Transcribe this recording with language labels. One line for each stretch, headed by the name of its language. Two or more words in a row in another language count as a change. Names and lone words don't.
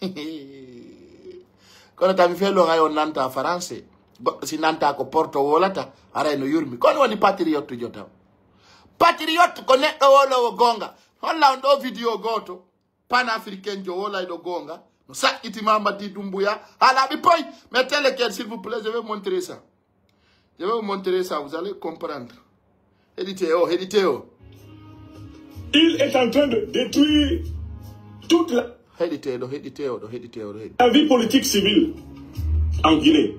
Fula: kono tami felon ay on nanta français goɗɗo si nanta ko porto wolata aray no yurmi kono woni patriote jo taw patriote ko neɗɗo wolowo gonga holla on ɗo vidéo goto panafricain jo wola ɗo gonga no sakkiti Mamadi Doumbouya halaɓi poy
French: mettez lequel s'il vous plaît, je vais vous montrer ça, je vais vous montrer ça, vous allez comprendre. Éditez oh. Il est en train de détruire toute la vie politique civile en Guinée.